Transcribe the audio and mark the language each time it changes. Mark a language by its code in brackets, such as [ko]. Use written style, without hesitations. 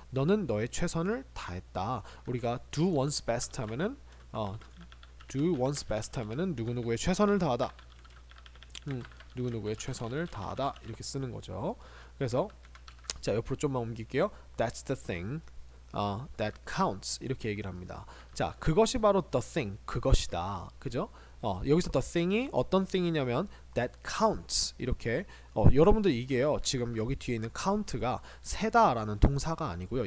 [ko] 너는 너의 최선을 다했다. 우리가 do one's best 하면은 do one's best 하면은 누구누구의 최선을 다하다. 누구누구의 최선을 다하다 이렇게 쓰는 거죠. 그래서 자, 옆으로 좀만 옮길게요. [en] That's the thing that counts [ko] 이렇게 얘기를 합니다. 자, 그것이 바로 the thing, 그것이다. 그죠? 여기서 the thing이 어떤 thing이냐면 [en] that counts [ko] 이렇게 여러분들 이게요. 지금 여기 뒤에 있는 count가 세다라는 동사가 아니고요.